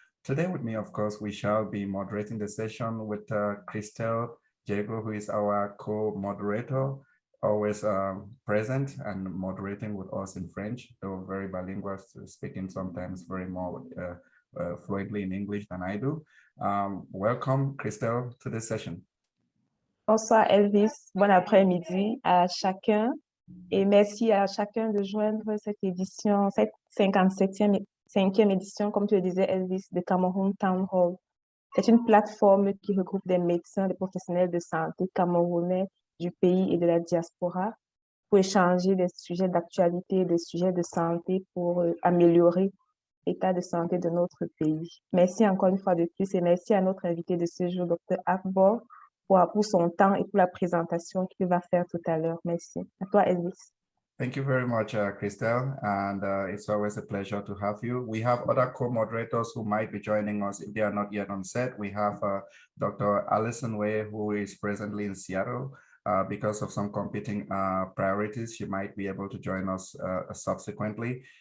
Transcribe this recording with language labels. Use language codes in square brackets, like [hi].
[en] Today with me, of course, we shall be moderating the session with Christelle Diego, who is our co-moderator, always present and moderating with us in French, though very bilingual, speaking sometimes very more fluently in English than I do. Welcome, Christelle, to this session. [fr] Bonsoir Elvis, bon après-midi à chacun et merci à chacun de joindre cette édition, cette 57e édition, comme tu le disais Elvis, de Cameroon Town Hall. C'est une plateforme qui regroupe des médecins, des professionnels de santé camerounais du pays et de la diaspora pour échanger des sujets d'actualité, des sujets de santé pour améliorer l'état de santé de notre pays. Merci encore une fois de plus et merci à notre invité de ce jour, Dr. Agbo, pour son temps et pour la présentation qu'il va faire tout à l'heure. Merci. À toi, Elvis. [en] Thank you very much, Christelle, and it's always a pleasure to have you. We have other co-moderators who might be joining us if they are not yet on set. We have Dr. Alison Way, who is presently in Seattle. Because of some competing priorities, she might be able to join us subsequently.